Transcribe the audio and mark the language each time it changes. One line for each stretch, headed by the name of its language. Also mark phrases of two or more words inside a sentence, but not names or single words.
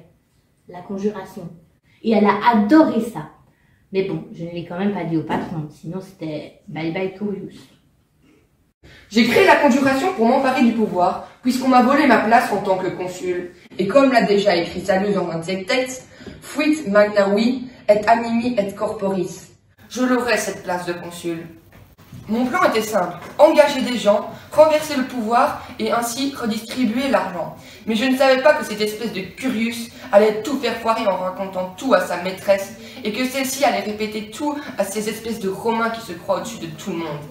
French: La conjuration. Et elle a adoré ça. Mais bon, je ne l'ai quand même pas dit au patron, sinon c'était
English: bye bye
French: Curius. J'ai créé la conjuration pour m'emparer du pouvoir, puisqu'on m'a volé ma place en tant que consul. Et comme l'a déjà écrit Salus dans un de ses textes,
Latin: fuit magnavi et animi et corporis.
French: Je l'aurai cette place de consul. Mon plan était simple, engager des gens, renverser le pouvoir et ainsi redistribuer l'argent. Mais je ne savais pas que cette espèce de Curius allait tout faire foirer en racontant tout à sa maîtresse et que celle-ci allait répéter tout à ces espèces de Romains qui se croient au-dessus de tout le monde.